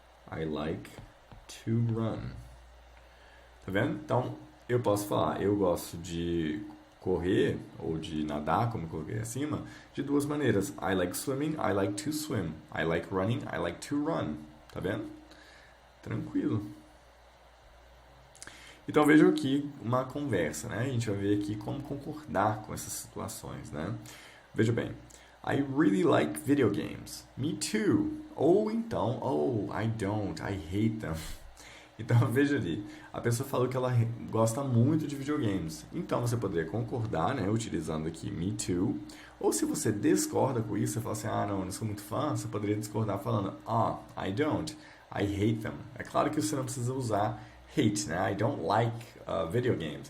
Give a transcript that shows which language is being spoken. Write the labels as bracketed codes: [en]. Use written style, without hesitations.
[en] I like to run. [pt] Tá vendo? Então, eu posso falar, eu gosto de correr ou de nadar, como eu coloquei acima, de duas maneiras. [en] I like swimming, I like to swim. I like running, I like to run. [pt] Tá vendo? Tranquilo. Então vejam aqui uma conversa, né? A gente vai ver aqui como concordar com essas situações, né? Veja bem, [en] I really like video games. Me too. [pt] Ou então, [en] oh, I don't, I hate them. [pt] Então veja ali, a pessoa falou que ela gosta muito de videogames. Então você poderia concordar, né? Utilizando aqui [en] me too. [pt] Ou se você discorda com isso, você fala assim, ah, não, eu não sou muito fã, você poderia discordar falando, ah, [en] I don't, I hate them. [pt] É claro que você não precisa usar hate, né? [en] I don't like video games.